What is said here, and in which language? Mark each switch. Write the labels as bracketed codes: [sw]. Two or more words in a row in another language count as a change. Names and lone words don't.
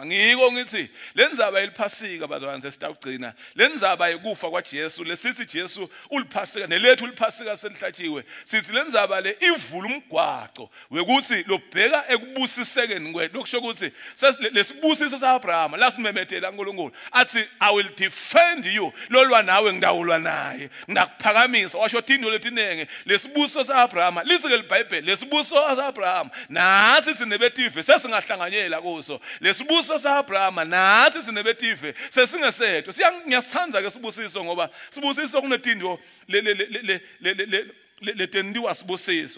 [ss] Ngiko ngithi lenzaba eliphasika bazalwane sesitawugcina lenzaba ekufa kwaJesu lesithi Jesu uliphasika nelethu uliphasika selihlatshiwe, sithi lenzaba le ivula umgwaqo wekuthi lobheka ekubusisekeni kwethu. Lokusho ukuthi lesibusiso saAbrahama lasimemethela uNkulunkulu athi [en] I will defend you, [ss] lolwa nawe ngidawulwa naye ngakuphakamisa. Washo indo letinenge lesibusiso saAbrahama lithi ke iBhayibheli lesibusiso saAbrahama nathi sinebetive sesingahlanganyela kuso. Lesibusiso saAbrahama nathi sinebetive sesingesethu. Ngiyasithanda ke sibusiso ngoba sibusiso kunetindo letendiwa sibusiso.